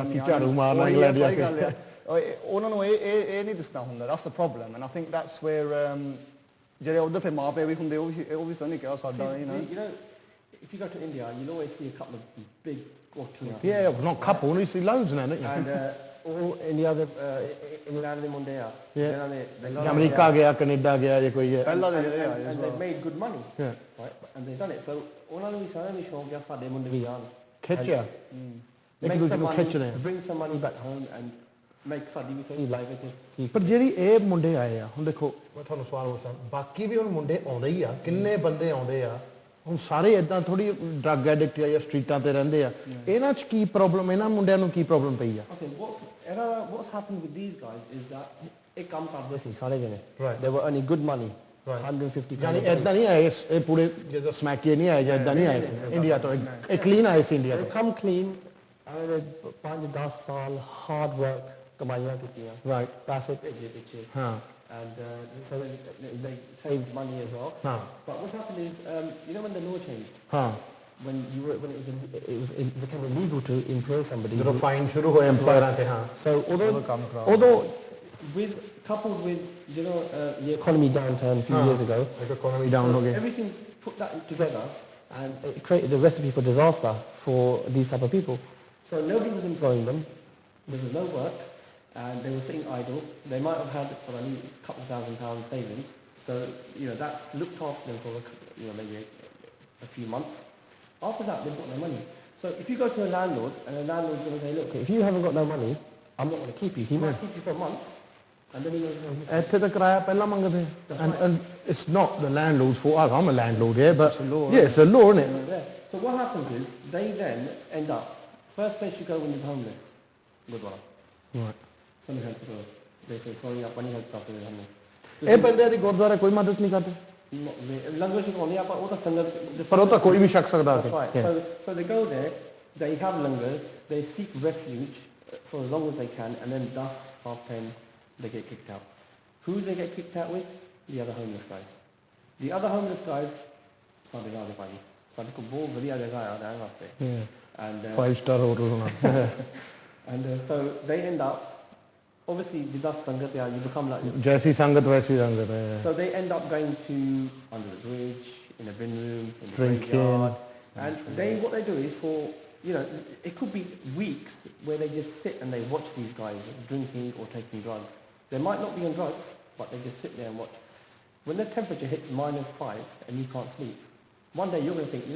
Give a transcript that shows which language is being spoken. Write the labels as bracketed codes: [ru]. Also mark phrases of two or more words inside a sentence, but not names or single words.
[pa] ਬਾਕੀ ਝਾੜੂ ਮਾਰਨਾ ਅਗਲੇ ਦੀ ਉਹਨਾਂ ਨੂੰ ਇਹ ਨਹੀਂ ਦਿਸਦਾ ਹੁੰਦਾ [en] that's the problem and I think that's where [pa] ਜਿਹੜੇ ਉਹਦੇ ਫਿਰ ਮਾਪੇ ਵੀ ਹੁੰਦੇ ਉਹ ਵੀ ਨਹੀਂ ਕਿਹਾ ਸਾਡਾ [en] if you go to India you'll always see a couple of big kothiyas not couple you see loads in it and all in the other England [pa] ਦੇ ਮੁੰਡੇ ਆ ਜਿਹਨਾਂ ਨੇ ਅਮਰੀਕਾ ਗਿਆ ਕੈਨੇਡਾ ਗਿਆ ਜੇ ਕੋਈ ਪਹਿਲਾਂ ਦੇ ਜਿਹੜੇ ਆ [en] and they've made good money right and they've done it so [pa] ਉਹਨਾਂ ਨੂੰ ਵੀ ਸਾਰਿਆਂ ਨੂੰ ਸ਼ੌਂਕ ਆ ਸਾਡੇ ਮੁੰਡੇ ਵੀ ਆਉਣ ਖਿੱਚਿਆ ਇੱਕ ਦੂਜੇ ਨੂੰ ਖਿੱਚ ਰਹੇ [en] bring some money back home and make [pa] ਸਾਡੀ ਵੀ ਥੋੜੀ ਲਾਈਫ ਪਰ ਜਿਹੜੀ ਇਹ ਮੁੰਡੇ ਆਏ ਆ ਹੁਣ ਦੇਖੋ ਮੈਂ ਤੁਹਾਨੂੰ ਸਵਾਲ ਪੁੱਛਾਂ ਬਾਕੀ ਵੀ ਹੁਣ ਮੁੰਡੇ ਆਉਂਦੇ ਹੀ ਆ ਕਿੰਨੇ ਬੰਦੇ ਆਉਂਦੇ ਆ ਹੁਣ ਸਾਰੇ ਇਦਾਂ ਥੋੜੀ [en] drug addict [pa] ਜਾਂ ਸਟਰੀਟਾਂ ਤੇ ਰਹਿੰਦੇ ਆ ਇਹਨਾਂ 'ਚ ਕੀ ਪ੍ਰੋਬਲਮ ਇਹਨਾਂ ਮੁੰਡਿਆਂ ਨੂੰ ਕੀ ਪ੍ਰੋਬਲਮ ਪਈ ਆ [en] what's happened with these guys is that [pa] ਇਹ ਕੰਮ ਕਰਦੇ ਸੀ ਸਾਰੇ ਜਣੇ [en] they were earning good money 150 [pa] ਯਾਨੀ ਇਦਾਂ ਨਹੀਂ ਆਏ ਇਹ ਪੂਰੇ ਜਦੋਂ ਸਮੈਕੇ ਨਹੀਂ ਆਏ ਜਾਂ ਇਦਾਂ ਨਹੀਂ ਆਏ ਇੰਡੀਆ ਤੋਂ ਇਹ ਕਲੀਨ ਆਏ ਸੀ ਇੰਡੀਆ ਤੋਂ [en] come clean [pa] 5-10 ਸਾਲ [en] hard work [pa] ਕਮਾਈਆਂ ਕੀਤੀਆਂ ਰਾਈਟ ਪੈਸੇ ਭੇਜੇ ਪਿੱਛੇ ਹਾਂ [en] and so they saved money as well but what happened is you know when the law changed when it became illegal to employ somebody [pa] ਜਦੋਂ ਫਾਈਨ ਸ਼ੁਰੂ ਹੋਏ ਐਮਪਲਾਇਰਾਂ ਤੇ ਹਾਂ [en] so although with coupled with you know the economy downturn a few years ago economy down [hi] हो गया [en] everything put that together and it created a recipe for disaster for these type of people so nobody was employing them there was no work and they were sitting idle they might have had only a couple of £1,000 savings so you know that's looked after them for maybe a few months after that they've got no money so if you go to a landlord and the landlord's going to say look if you haven't got no money I'm not going to keep you he might keep you for a month [pa] ਇੱਥੇ ਤਾਂ ਕਿਰਾਇਆ ਪਹਿਲਾਂ ਮੰਗਦੇ [en] and it's not the landlord's fault I'm a landlord here but it's a law isn't it so what happens is they then end up first place you go when you're homeless Gurdwara right some help they say sorry [pa] ਆਪਾਂ ਨਹੀਂ help ਕਰਦੇ ਸਾਨੂੰ ਇਹ ਬੰਦੇ ਦੀ ਗੁਰਦੁਆਰਾ ਕੋਈ ਮਦਦ ਨਹੀਂ ਕਰਦੇ ਲੰਗਰ ਛਕਾਉਂਦੇ ਆਪਾਂ ਉਹ ਤਾਂ ਸੰਗਤ ਪਰ ਉਹ ਤਾਂ ਕੋਈ ਵੀ ਛਕ ਸਕਦਾ [en] so they go there they have langar they seek refuge for as long as they can and then dusk 10:30 they get kicked out. Who they get kicked out with? The other homeless guys. The other homeless guys, [pa] ਸਾਡੇ ਨਾਲ ਦੇ ਭਾਈ ਸਾਡੇ ਕੋਲ ਬਹੁਤ ਵਧੀਆ ਜਗ੍ਹਾ ਆ ਰਹਿਣ ਵਾਸਤੇ and [en] 5-star hotel and so they end up obviously [pa] ਜਿੱਦਾਂ ਸੰਗਤ ਆ [en] you become like [hi] जैसी संगत वैसी संगत है [en] so they end up going to under the bridge in a bin room in the graveyard and they what they do is for you know it could be weeks where they just sit and they watch these guys drinking or taking drugs. They might not be on drugs, but they just sit there and watch. When the temperature hits -5 and you can't sleep, one day you're going to think, you know what?